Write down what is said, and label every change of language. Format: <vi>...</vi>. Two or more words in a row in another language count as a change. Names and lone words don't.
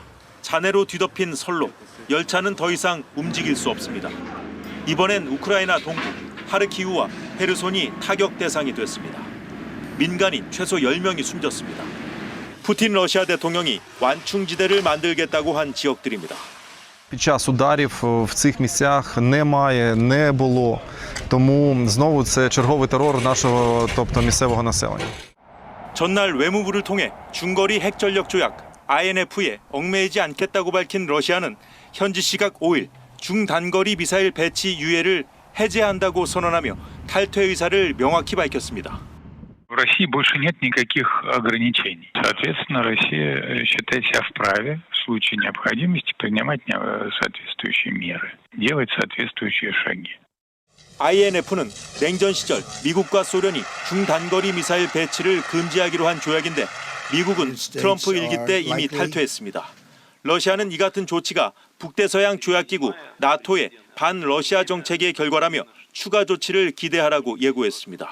<ko>잔해로 뒤덮인 선로, 열차는 더 이상 움직일 수 없습니다. 이번엔 우크라이나 동부 하르키우와 헤르손이 타격 대상이 됐습니다. 민간인 최소 10명이 숨졌습니다. 푸틴 러시아 대통령이 완충지대를 만들겠다고 한 지역들입니다.</ko> <uk>Під час ударів в цих місцях немає, не було. Тому знову це черговий терор нашого, тобто місцевого населення.</uk> <ko>전날 외무부를 통해 중거리 핵전력 조약 INF에 얽매이지 않겠다고 밝힌 러시아는 현지 시각 5일 중단거리 미사일 배치 유예를 해제한다고 선언하며 탈퇴 의사를 명확히 밝혔습니다.</ko> <ru>В России больше нет никаких ограничений. Соответственно, Россия считает себя вправе в случае необходимости принимать соответствующие меры, делать соответствующие шаги.</ru> <ko>INF는 냉전 시절 미국과 소련이 중단거리 미사일 배치를 금지하기로 한 조약인데 미국은 트럼프 일기 때 이미 탈퇴했습니다. 러시아는 이 같은 조치가 북대서양 조약기구 나토의 반러시아 정책의 결과라며 추가 조치를 기대하라고 예고했습니다.</ko>